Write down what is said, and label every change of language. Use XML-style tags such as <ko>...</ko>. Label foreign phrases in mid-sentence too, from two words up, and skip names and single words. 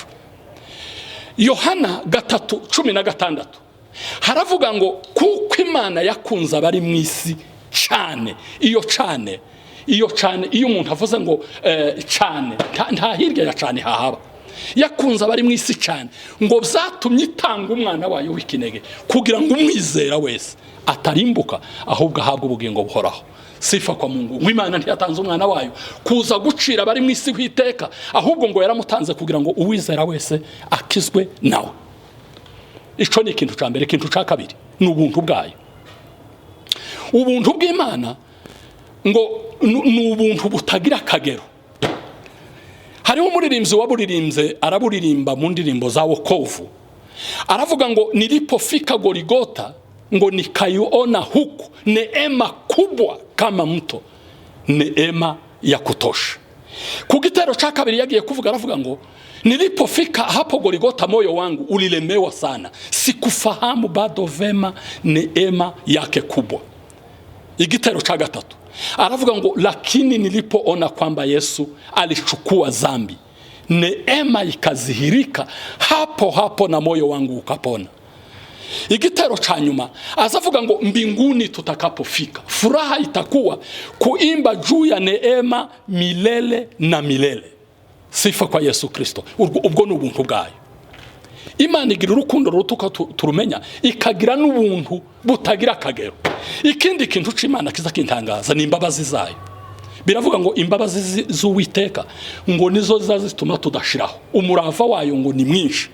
<rw>Yohana 3:16 haravuga ngo kuko Imana yakunze abari mu isi cyane. Iyo cyane iyo umuntu avuze ngo cyane, nta hirya ya cyane hahaba. Yakunze abari mu isi cyane, ngo byatumye itanga umwana wayo w'ikinege, kugira ngo umwizera wese atarimbuka ahubwo ahabwe ubugingo buhoraho.</rw> <sw>Sifa kwa Mungu.</sw> <rw>Imana ntiyatanze umwana wayo kuza gucira abari mu isi kwiteka, ahubwo ngo yaramutanze kugira ngo uwizera wese akizwe nawe. Ico ni ikintu ca mbere. Ikintu ca kabiri ni ubuntu bwayo. Ubuntu bw'Imana ngo ni ubuntu butagira akagero. Hariho umuririmbyi waburirimbye, araburirimba mu ndirimbo za wokovu, aravuga ngo</rw> <sw>nilipofika Goligota</sw> <rw>ngo</rw> <sw>nikaiona huku neema kubwa kama mto, neema ya kutosha.</sw> <rw>Ku gitero cha kabiri yagiye kuvuga, aravuga ngo</rw> <sw>nilipofika hapo Golgotha moyo wangu ulilemewa sana, sikufahamu bado vema neema yake kubwa.</sw> <rw>Igitero cha gatatu aravuga ngo</rw> <sw>lakini nilipoona kwamba Yesu alichukua dhambi, neema ikazihirika hapo hapo na moyo wangu ukapona.</sw> <rw>Igitero cha nyuma azavuga ngo</rw> <sw>mbinguni tutakapofika, furaha itakuwa kuimba juu ya neema milele na milele. Sifa kwa Yesu Kristo.</sw> <rw>Ubwo n'ubuntu bwayo. Imana igira urukundo rutuka turumenya, ikagira n'ubuntu butagira akagero. Ikindi kintu c'Imana kiza kintangaza ni imbabazi zayo. Biravuga ngo imbabazi z'Uwiteka ngo nizo zazituma tudashiraho, umurava wayo ngo ni mwinshi.</rw>